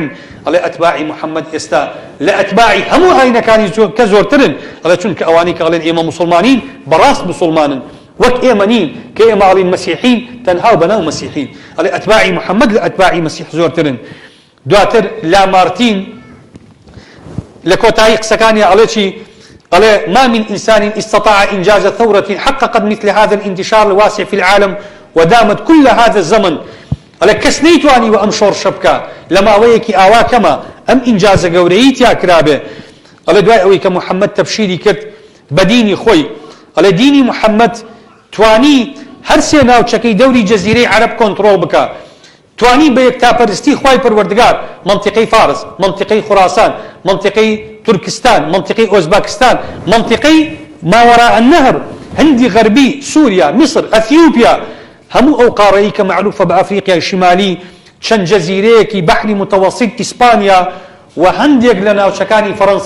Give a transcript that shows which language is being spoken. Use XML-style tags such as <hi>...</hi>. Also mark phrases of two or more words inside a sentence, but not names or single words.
<ckb>ئەڵێ ئەتباعی محەممەد ئێستا لە ئەتباعی هەموو ئاینەکانی کە زۆرترن، ئەڵێ چونکە ئەوانی کە ئەڵێن ئێمە مسلمانین بەڕاست مسلمانن، وەک ئێمە نین کە ئێمە ئەڵین مەسیحین تەنها بەناو مەسیحین. ئەڵێ ئەتباعی محەممەد لە ئەتباعی مەسیح زۆرترن. دواتر لامارتین لە کۆتایی قسەکانی ئەڵێ چی؟</ckb> <ar>ئەڵێ ما من إنسان استطاع إنجاز ثورة حققت مثل هذا الانتشار الواسع في العالم ودامت كل هذا الزمن.</ar> <ckb>ئەڵێ کەس نەیتوانی وە ئەم شۆڕشە بکە لە ماوەیەکی ئاوا کەمە ئەم ئینجازە گەورەیی تیا کرابێ. ئەڵێ دوای ئەوەی کە محەممەد تەبشیری کرد بە دینی خۆی، ئەڵێ دینی محەممەد توانی هەر سێ ناوچەکەی دەوری جەزیرەی عەرەب کۆنتڕۆڵ بکە، توانی بە یەکتاپەرستی خوای پەروەردگار منطقەی فارس، منطقەی خوراسان، منطقەی تورکستان، منطقەی ئۆزباکستان، منطقەی ماوەراء النەهر، هەندی غەربی، سووریا، میسر، ئەثیوپیا، هەموو ئەو قاڕەیە کە معروفە بە ئەفریقیای شیمالی، چەند جەزیرەیەکی بەحری متەوەسیط، ئیسپانیا و هەندێک لە ناوچەکانی فەڕەنسا.</ckb>